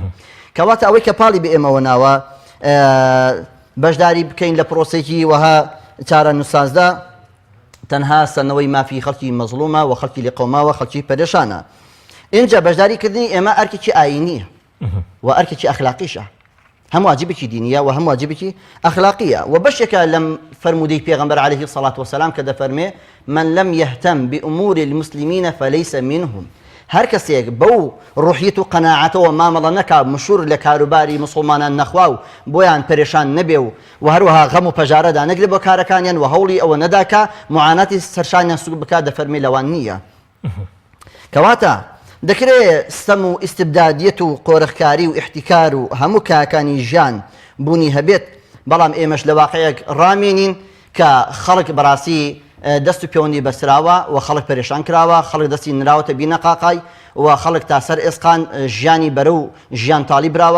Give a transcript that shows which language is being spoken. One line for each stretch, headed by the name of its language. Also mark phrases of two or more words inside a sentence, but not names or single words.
Central Kurdish: کەواتە ئەوەی کە پاڵی بە ئێمەوە ناوە بەشداری بکەین لە پرۆسێکی وەها چارە نووسازدا تەنها سەرنەوەی مافی خەڵکی مەزلومە و خەڵکی لێقۆماوە خەڵکی پەرێشانە. اینجا بەشداریکردنی ئێمە ئەرکێکی ئاینیە و ئەرکێکی ئەخلاقیشە، هەم واجبێکی دینیە و هەم واجبێکی ئەخلاقیە و بەشێکە لەم فەرمودەی پێغەمبەر
Arabic: عەلەیهی الصەلاة وەسەلام
Central Kurdish: کە دەفەرمێ
Arabic: من لم يهتم بأمور المسلمين فليس منهم.
Central Kurdish: هەر کەسێک بەو ڕوحیت و قەناعەتەوە مامەڵە نەکا مشور لە کاروباری مسڵمانان نەخوا و بۆیان پەرێشان نەبێ و هەروەها غەم و پەژارەدا نەگرێت بۆ کارەکانیان و هەوڵی ئەوە نەداکە معاناتی سەرشانیان سوک بکات دەفەرمێ لەوان نییە. کەواتە دەکرێت ستەم و ئیستبدادیەت و قۆرەخکاری و ئیحتیکار و هەموو کاکانی ژیان بوونی هەبێت، بەڵام ئێمەش لە واقعەیەک ڕامێنین کە خەڵک بەڕاستی دەست و پەیوەندی بەسراوە و خەڵک پەرێشان کراوە، خەڵک دەستی نراوەتە بینە قاقای و خەڵک تا سەر ئێسقان ژیانی بەرە و ژیان تاڵی براوە.